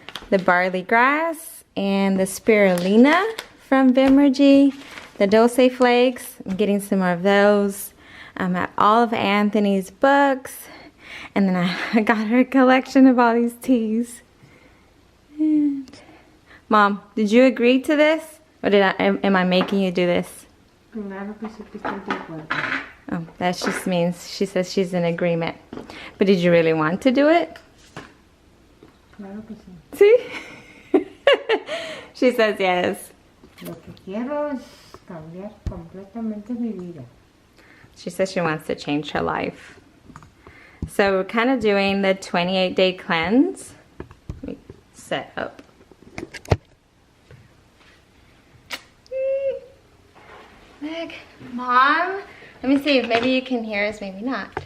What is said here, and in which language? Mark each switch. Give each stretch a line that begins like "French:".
English: The barley grass and the spirulina from Vimergy, the dulce flakes. I'm getting some more of those. I'm at all of Anthony's books, and then I got her a collection of all these teas. And Mom, did you agree to this, or am I making you do this?
Spanish: Claro que sí que estoy de acuerdo.
English: Oh, that just means she says she's in agreement. But did you really want to do it?
Spanish: Claro que sí.
English: See? She says yes.
Spanish: Lo que quiero es cambiar completamente mi vida.
English: She says she wants to change her life. So we're kind of doing the 28-day cleanse. Let me set up. Look, Mom. Let me see, maybe you can hear us, maybe not.